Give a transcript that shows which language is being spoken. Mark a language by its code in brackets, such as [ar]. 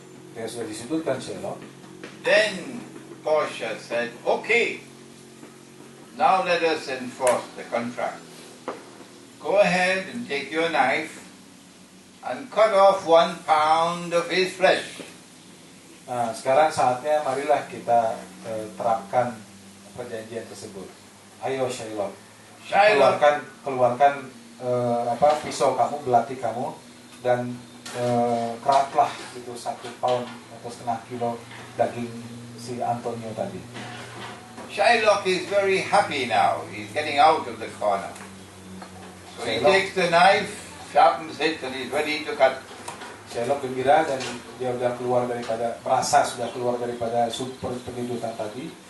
[id] Dia sudah disudutkan Shylock. [en] then Portia said, "Okay, now let us enforce the contract. Go ahead and take your knife and cut off 1 pound of his flesh." [id] Nah, sekarang saatnya marilah kita terapkan perjanjian tersebut. Ayo Shylock, Shylock, keluarkan pisau kamu, belati kamu, dan keratlah itu 1 pound atau setengah kilo daging si Antonio tadi. [en] Shylock is very happy now. He's getting out of the corner. So he Shylock. takes the knife, sharpens it, and he's ready to cut. [id] Shylock gembira dan dia merasa sudah keluar daripada super penyedotan tadi.